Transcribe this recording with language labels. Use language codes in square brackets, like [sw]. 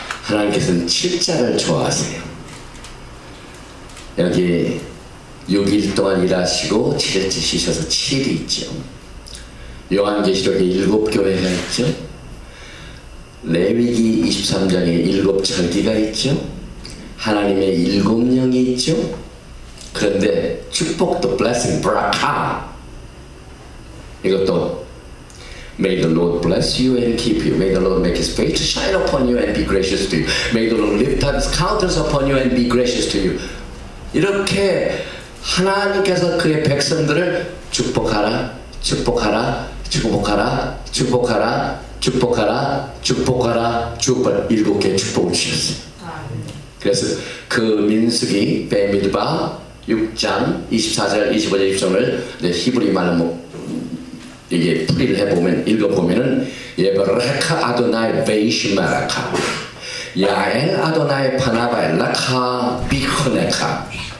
[ko] 하나님께서는 7자를 좋아하세요. 여기 6일 동안 일하시고 7일째 쉬셔서 7이 있죠. 요한계시록에 7교회가 있죠. 레위기 23장에 7절기가 있죠. 하나님의 7영이 있죠. 그런데 축복도 [en] blessing, 브라카 [ko] 이것도 [en] May the Lord bless you and keep you. May the Lord make His face to shine upon you and be gracious to you. May the Lord lift up His countenance upon you and be gracious to you. [ko] 이렇게 하나님께서 그의 백성들을 축복하라, 축복하라, 축복하라, 축복하라, 축복하라, 축복하라, 축복 7개의 축복을 주셨어요. 그래서 그 민수기 베미드바 6장 24절, 25절, 26절을 히브리 말로 이게 풀이를 해보면 읽어보면은 [he] 예브레카 아도나이 베이시마라카 야엘 아도나이 파나바엘라카 비코네카